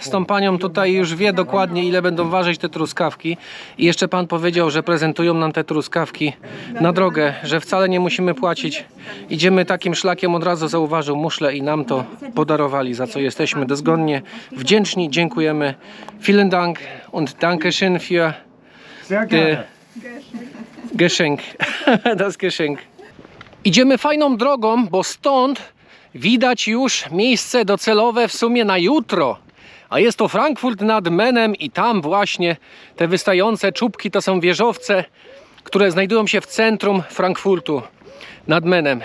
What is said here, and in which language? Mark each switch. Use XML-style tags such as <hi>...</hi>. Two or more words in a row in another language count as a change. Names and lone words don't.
<pl>Z tą panią tutaj już wie dokładnie, ile będą ważyć te truskawki. I jeszcze pan powiedział, że prezentują nam te truskawki na drogę, że wcale nie musimy płacić. Idziemy takim szlakiem, od razu zauważył muszlę i nam to podarowali, za co jesteśmy dozgonnie wdzięczni. Dziękujemy.</pl> <de>Vielen Dank und Dankeschön für die Geschenk. Das Geschenk.</de> <pl>Idziemy fajną drogą, bo stąd widać już miejsce docelowe w sumie na jutro. A jest to Frankfurt nad Menem i tam właśnie te wystające czubki to są wieżowce, które znajdują się w centrum Frankfurtu nad Menem.</pl>